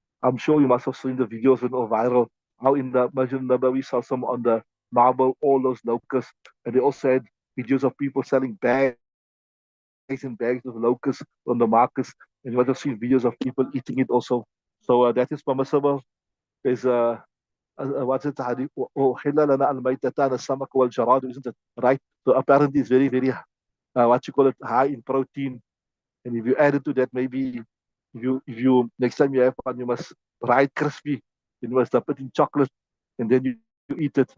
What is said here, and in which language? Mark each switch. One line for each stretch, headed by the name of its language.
English: I'm sure you must have seen the videos when they were viral. How in the Masjid Nabawi saw some on the marble, all those locusts. And they also had videos of people selling bags and bags of locusts on the markets. And you must have seen videos of people eating it also. So that is permissible. There's what's it?
Arabic: أحل لنا الميتتان السمك والجراد,
English: isn't it? Right? So apparently it's very, very, what you call it, high in protein. And if you add it to that, maybe if you next time you have one, you must fry it crispy. You must dip it in chocolate, and then you eat it.